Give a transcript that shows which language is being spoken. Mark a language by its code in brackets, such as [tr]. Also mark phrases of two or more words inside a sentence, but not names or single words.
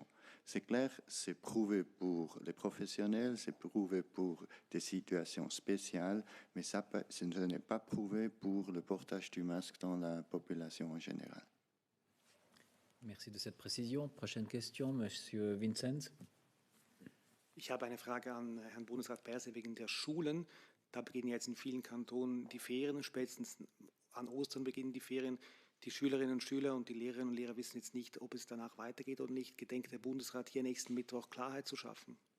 [fr] C'est clair, c'est prouvé pour les professionnels, c'est prouvé pour des situations spéciales, mais ce n'est pas prouvé pour le portage du masque dans la population en général. Merci de cette précision. Prochaine question, Monsieur Vinzenz. [de] Ich habe eine Frage an Herrn Bundesrat Berse wegen der Schulen. Da beginnen jetzt in vielen Kantonen die Ferien, spätestens an Ostern beginnen die Ferien. Die Schülerinnen und Schüler und die Lehrerinnen und Lehrer wissen jetzt nicht, ob es danach weitergeht oder nicht. Gedenkt der Bundesrat hier nächsten Mittwoch Klarheit zu schaffen?